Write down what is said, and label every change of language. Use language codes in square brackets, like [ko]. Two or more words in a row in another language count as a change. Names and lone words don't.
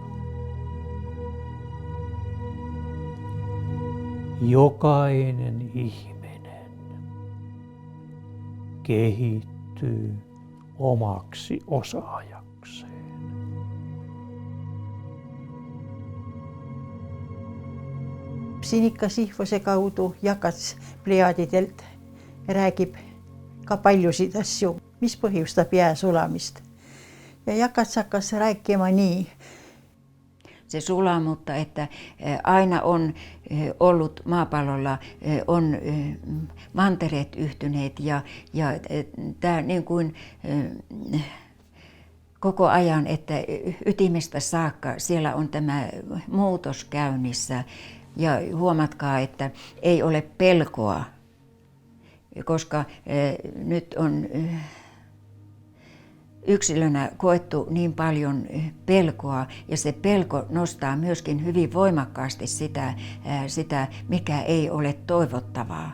[fi] Jokainen ihminen kehittyy omaksi osaajakseen. [et] Sinikka Sihvose kaudu Jakats Plejaadidelt räägib ka paljusid asju, mis põhjustab jää sulamist. Ja Jakats hakkas rääkima nii. [fi] Se sulaa, mutta että aina on ollut maapallolla on mantereet yhtyneet ja tämä niin kuin koko ajan, että ytimestä saakka siellä on tämä muutos käynnissä ja huomatkaa, että ei ole pelkoa, koska nyt on yksilönä koettu niin paljon pelkoa ja se pelko nostaa myöskin hyvin voimakkaasti sitä mikä ei ole toivottavaa.